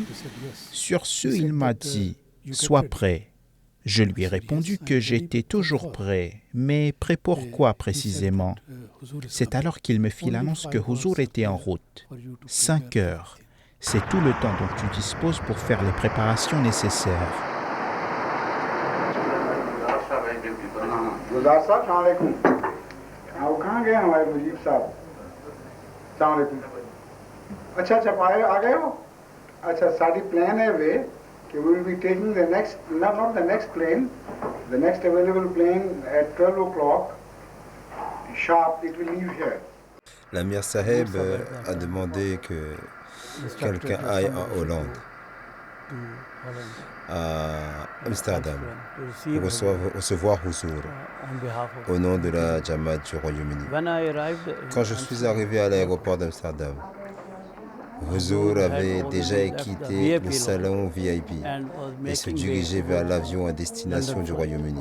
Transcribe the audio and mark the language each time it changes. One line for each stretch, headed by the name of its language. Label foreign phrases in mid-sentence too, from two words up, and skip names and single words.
French: Sur ce, il m'a dit « Sois prêt ». Je lui ai répondu que j'étais toujours prêt, mais prêt pour quoi précisément? C'est alors qu'il me fit l'annonce que Huzur était en route. 5 heures, c'est tout le temps dont tu disposes pour faire les préparations nécessaires.
Urdu: گلزار صاحب السلام علیکم. وہ کہاں گئے ہمارے مجیب صاحب? السلام علیکم۔ اچھا آ گئے ہو? اچھا ساڑی پلان ہے وے کہ
English: we will be taking the next not the next plane, the next available plane at 12 o'clock sharp. It will leave here.
French: L'Amir Saheb a demandé que quelqu'un aille en Hollande, à Amsterdam, pour recevoir Huzur au nom de la Jamaat du Royaume-Uni. Quand je suis arrivé à l'aéroport d'Amsterdam, Huzur avait déjà quitté le salon VIP et se dirigeait vers l'avion à destination du Royaume-Uni.